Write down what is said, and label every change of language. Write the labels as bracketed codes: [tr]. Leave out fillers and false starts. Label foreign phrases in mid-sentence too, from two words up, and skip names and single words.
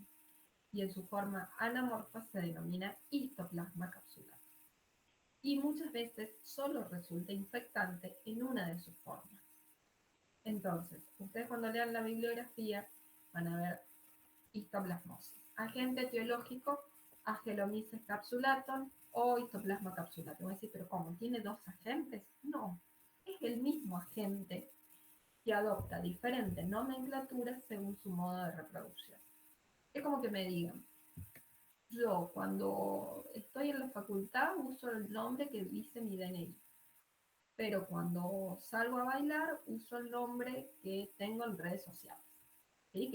[es] Y en su forma anamorfa se denomina histoplasma capsulatum. Y muchas veces solo resulta infectante en una de sus formas. Entonces, ustedes cuando lean la bibliografía van a ver histoplasmosis. Agente etiológico, Agelomyces capsulatum o histoplasma capsulatum. Es decir, pero ¿cómo? ¿Tiene dos agentes? No, es el mismo agente que adopta diferentes nomenclaturas según su modo de reproducción. Es como que me digan, yo cuando estoy en la facultad uso el nombre que dice mi DNI, pero cuando salgo a bailar uso el nombre que tengo en redes sociales, ¿sí?